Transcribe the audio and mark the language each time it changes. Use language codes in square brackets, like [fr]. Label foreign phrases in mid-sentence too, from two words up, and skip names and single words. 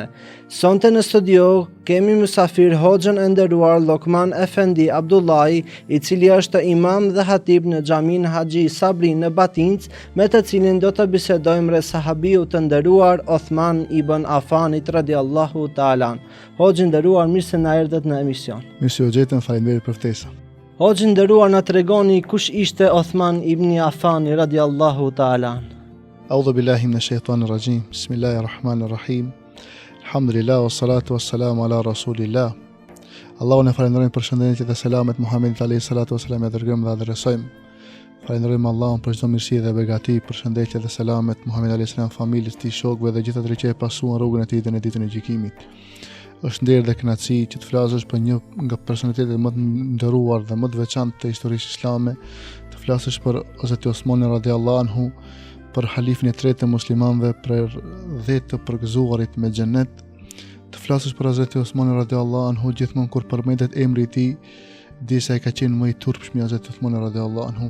[sq] Sonte në studio kemi mysafir Hoxhën e nderuar Lokman Efendi Abdullahi, i cili është imam dhe hatib në xhamin Haxhi Sabri në Batinc, me të cilin do të bisedojmë rreth sahabiut të nderuar Othman ibn Affanit [ar] رضي الله تعالى. [sq] Hoxhë nderuar, mirë se na erdhët në emision. Mirë se u gjetëm, faleminderit për ftesën. Hoxhë nderuar, na tregoni kush ishte Othman ibn Affani [ar] رضي الله تعالى. أعوذ بالله من الشيطان الرجيم. بسم الله الرحمن الرحيم. الحمد لله والصلاة والسلام على رسول الله. [sq] Allahun e falenderojmë për shëndetjet dhe selamet Muhamedit [ar] عليه الصلاة والسلام, [sq] e dërgojmë dhe adresojmë. Falenderojmë Allahun për çdo mirësi dhe begati, për shëndetjet dhe selamet Muhamedit [ar] عليه السلام, [sq] familjes së tij, shokëve dhe gjithë atyre që e pasuan rrugën e tij deri në ditën e gjykimit. Është nder dhe kënaqësi që të flasësh për një nga personalitetet më të nderuar dhe më të veçantë të historisë islame, të flasësh për Hazrat Osmanin [ar] رضي الله عنه, [sq] për halifin e tretë të muslimanëve, për 10 të përgëzuarit me xhenet, të flasësh për Hazrat Osmanin [ar] رضي الله عنه [sq] gjithmonë kur përmendet emri i tij, di se ai ka qenë më i turpshëm i Hazrat Osmanin [ar] رضي الله عنه.